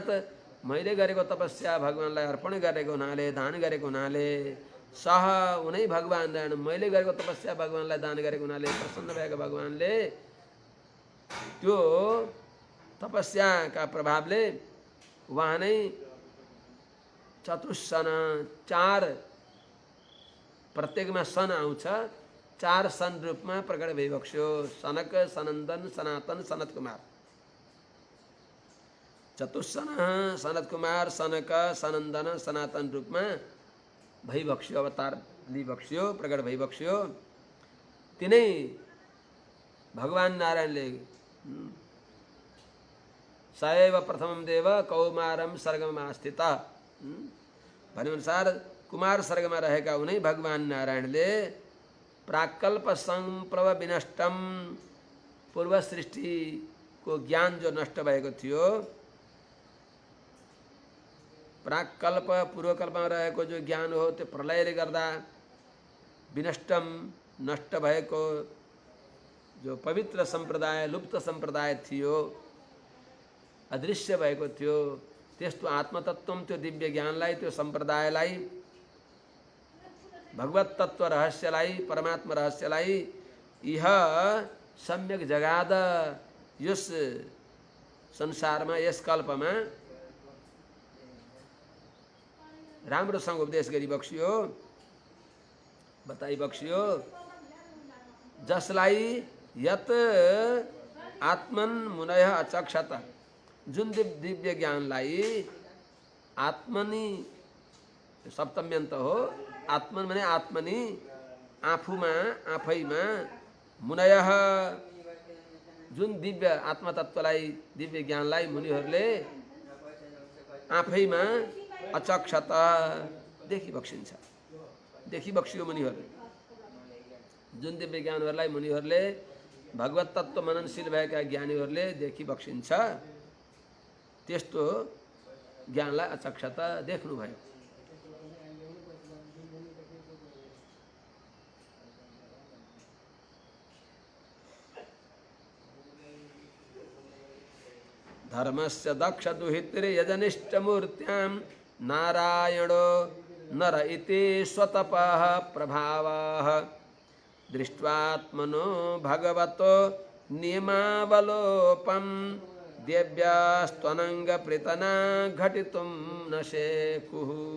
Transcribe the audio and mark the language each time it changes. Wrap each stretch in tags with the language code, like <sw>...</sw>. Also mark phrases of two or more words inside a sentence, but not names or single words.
<ne>मैले गरेको तपस्या भगवानलाई अर्पण गरेको हुनाले, दान गरेको हुनाले, सह उनै भगवान दान, मैले गरेको तपस्या भगवानलाई दान गरेको हुनाले प्रसन्न भएको भगवानले त्यो तपस्या का प्रभावले वहाँ नै चतुस्सन 4 प्रत्येकमा सन आउँछ 4 सन रूपमा प्रकट भइबक्स्यो सनक सनन्दन सनातन सनत कुमार चतुस्सन सनत कुमार सनक सनन्दन सनातन रूपमा भइबक्स्यो अवतार लिइबक्स्यो प्रकट भइबक्स्यो तिनै भगवान नारायणले</ne> <sa>सएव प्रथमम देव कौमारम</sa> <ne>सर्गमा स्थित भनेअनुसार कुमार सर्गमा रहेका उनै भगवान नारायणले</ne> <sa>प्राकल्प संप्रव विनष्टम</sa> <ne>पूर्व सृष्टिको ज्ञान जो नष्ट भएको थियो प्राकल्प पूर्वकल्पमा रहेको जो ज्ञान हो त्यो प्रलयले गर्दा विनष्टम नष्ट भएको जो पवित्र संप्रदाय लुप्त संप्रदाय थियो अदृश्य भएको थियो त्यस्तो आत्मतत्त्वम त्यो दिव्य ज्ञानलाई त्यो संप्रदायलाई भगवत तत्व रहस्यलाई परमात्मा रहस्यलाई</ne> <sa>इह सम्यक जगाद</sa> <ne>यस संसारमा यस कल्पमा राम्रोसँग उपदेश गरिबक्स्यो बताइबक्स्यो जसलाई</ne> <sa>यत आत्मन मुनय अचक्षत</sa> <ne>जुन दिव्य ज्ञानलाई आत्मनि सप्तम्यन्त हो आत्मन माने आत्मनि आफूमा आफैमा मुनय जुन दिव्य आत्मतत्त्वलाई दिव्य ज्ञानलाई मुनिहरूले आफैमा अचक्षत देखिबक्सिन्छ देखिबक्सियो मुनिहरूले जुन दिव्य ज्ञानहरूलाई मुनिहरूले भगवत तत्त्व मननशील भएका ज्ञानीहरूले देखिबक्सिन्छ त्यस्तो ज्ञानलाई अचक्षत देख्नुभयो</ne> <sa>धर्मस्य दक्ष दुहित्रे यजनिष्ठमूर्त्यां नारायणो नर इति स्वतपः प्रभावः दृष्ट्वात्मनो भगवतो नियमावलोपं देव्यास्त्वनंग प्रीतना घटितुं न शेकुः</sa>